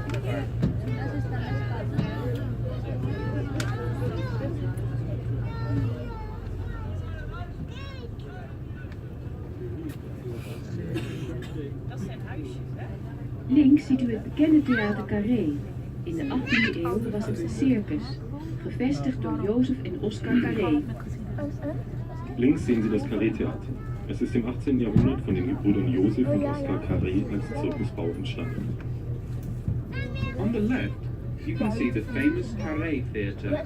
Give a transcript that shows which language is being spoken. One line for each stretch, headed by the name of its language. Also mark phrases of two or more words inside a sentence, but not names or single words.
Dutch: Dat zijn huisjes, hè? Links ziet u het bekende theater Carré. In de 18e eeuw was het een circus, gevestigd door Jozef en Oskar Carré.
German: Links sehen Sie das Carré-Theater. Es ist im 18. Jahrhundert von den Gebrüdern Josef und Oskar Carré als Zirkusbau entstanden.
English: On the left, you can see the famous Carré Theatre.